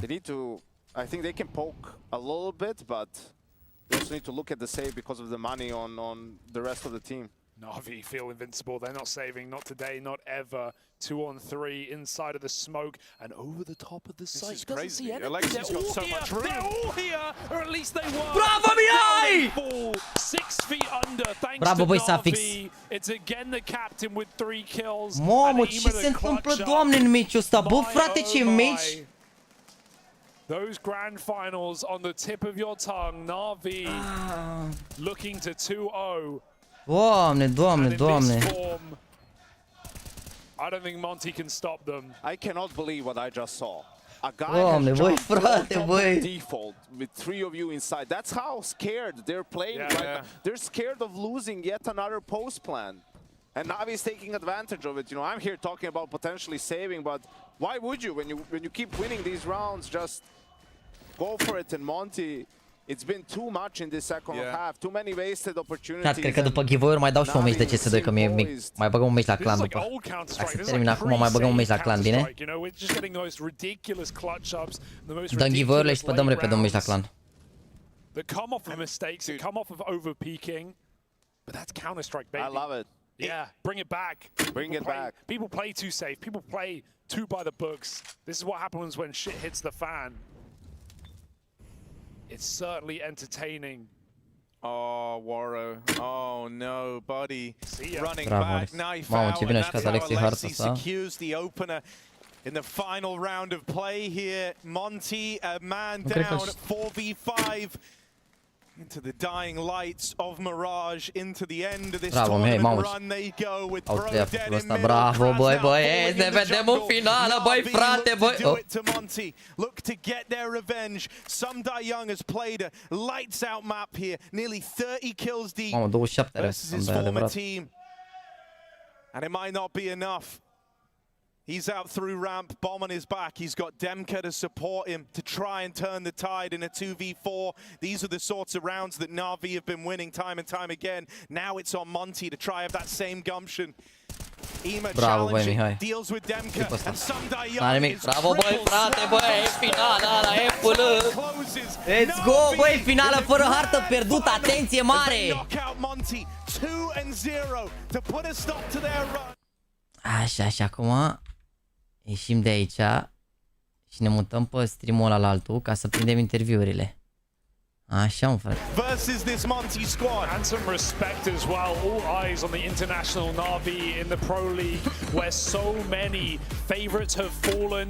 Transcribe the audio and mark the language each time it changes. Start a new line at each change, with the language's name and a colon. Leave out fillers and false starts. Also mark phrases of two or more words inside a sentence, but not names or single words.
English: They need to, I think they can poke a little bit, but they also need to look at the save because of the money on the rest of the team. NaVi feel invincible. They're not saving, not today, not ever. 2-on-3 inside of the smoke and over the top of the site. This is crazy. Alexi's got so much room. They're all here, or at least they were.
Romanian: Bravo, Mihai!
English: 6 feet under, thanks
Romanian: Bravo,
English: to
Romanian: băi, s-a fix.
English: NaVi. It's again the captain with 3 kills.
Romanian: Mamă, ce se întâmplă, Doamne, în meciul ăsta? Bă, frate, ce meci!
English: Those grand finals on the tip of your tongue. NaVi looking to 2-0.
Romanian: Doamne, Doamne, Doamne.
English: I don't think MONTE can stop them. I cannot believe what I just saw. A guy
Romanian: Doamne,
English: has
Romanian: băi,
English: jumped
Romanian: frate, băi.
English: default with 3 of you inside. That's how scared they're playing right now. They're scared of losing yet another post plan. And NaVi is taking advantage of it. You know, I'm here talking about potentially saving, but why would you when you keep winning these rounds? Just go for it. And MONTE, it's been too much in this second half. Too many wasted opportunities.
Romanian: Cred că după giveaway-uri mai dau și un meci de CS2, că mi-e mic. Mai băgăm un meci la clan după. Dacă se termină acum, mai băgăm un meci la clan, bine? Dăm giveaway-urile și dăm repede un meci la clan.
English: That come off of mistakes, that come off of overpeaking, but that's Counter-Strike, baby. I love it. Yeah, bring it back. Bring it back. People play too safe. People play too by the books. This is what happens when shit hits the fan. It's certainly entertaining. Oh, Waro. Oh, no, buddy. Running
Romanian: Bravo,
English: back,
Romanian: Alex.
English: knife
Romanian: Mamă,
English: out,
Romanian: ce bine a
English: and
Romanian: jucat
English: that's how
Romanian: Alexi harta
English: Alexi
Romanian: asta.
English: secures the opener in the final round of play here. MONTE, a man down, 4v5 into the dying lights of Mirage, into the end of this tournament run they go with Bro dead in middle.
Romanian: Bravo, băi, băi, ne vedem în finală, băi, frate, băi.
English: Do it to MONTE. Look to get their revenge. Sumda Young has played a lights out map here, nearly 30 kills deep versus his former team. And it might not be enough. He's out through ramp, bomb on his back. He's got Demka to support him to try and turn the tide in a 2v4. These are the sorts of rounds that NaVi have been winning time and time again. Now it's on MONTE to try have that same gumption. Ema challenging, deals with Demka, and Sumda Young is
Romanian: bravo, băi, frate, băi, e finala la FL.
English: Let's go,
Romanian: băi, finală fără hartă pierdută, atenție mare.
English: Knockout MONTE 2-0 to put a stop to their run.
Romanian: Așa, și acum ieșim de aici și ne mutăm pe stream-ul ăla la altul ca să prindem interviurile. Așa, mă, frate.
English: Versus this Monte squad. And some respect as well. All eyes on the international NaVi in the Pro League, where so many favorites have fallen.